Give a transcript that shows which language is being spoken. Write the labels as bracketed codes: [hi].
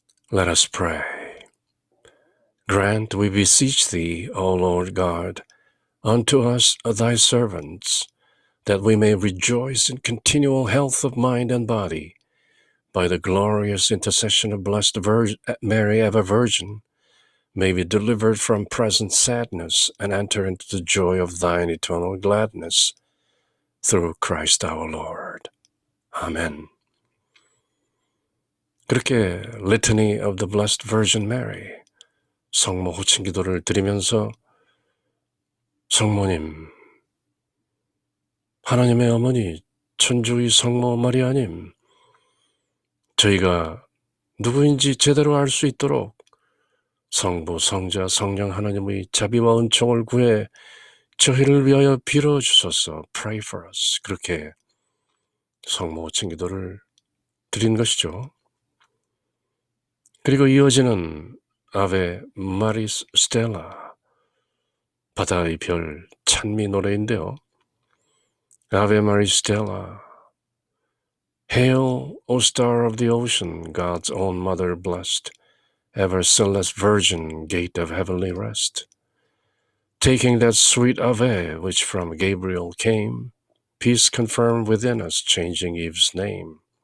[en] Let us pray. Grant, we beseech thee, O Lord God, unto us, thy servants, that we may rejoice in continual health of mind and body, by the glorious intercession of Blessed Mary, ever Virgin, may be delivered from present sadness and enter into the joy of thine eternal gladness, through Christ our Lord. Amen. [ko] 그렇게 [en] Litany of the Blessed Virgin Mary, [ko] 성모 호칭 기도를 드리면서 성모님, 하나님의 어머니, 천주의 성모 마리아님, 저희가 누구인지 제대로 알 수 있도록 성부, 성자, 성령 하나님의 자비와 은총을 구해 저희를 위하여 빌어주소서. [en] Pray for us. [ko] 그렇게 성모 호칭 기도를 드린 것이죠. 그리고 이어지는 아베 마리스 스텔라, 바다의 별 찬미 노래인데요. [en] Ave Maria Stella, Hail, O star of the ocean, God's own mother blessed, ever sinless virgin, gate of heavenly rest. Taking that sweet Ave, which from Gabriel came, peace confirmed within us, changing Eve's name.